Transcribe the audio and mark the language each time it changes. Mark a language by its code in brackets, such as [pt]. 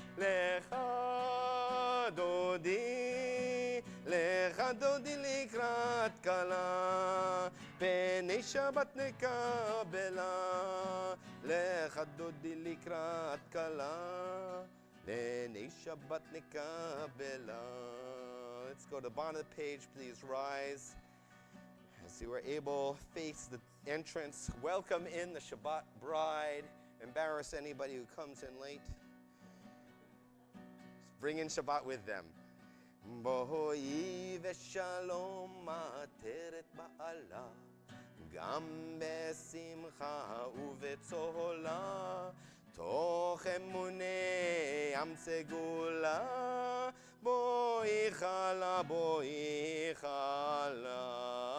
[he] לך דודי, לך דודי לקראת כלה, פני שבת נקבלה. לך דודי לקראת כלה, פני שבת נקבלה. [en] Let's go to the bottom of the page, please rise. As you are able, face the entrance. Welcome in the Shabbat bride. Embarrass anybody who comes in late. Bring in Shabbat with them. [he] בואי ושלום עטרת בעלה, גם בשמחה ובצהלה, תוך אמוני עם סגולה. בואי חלה, בואי חלה.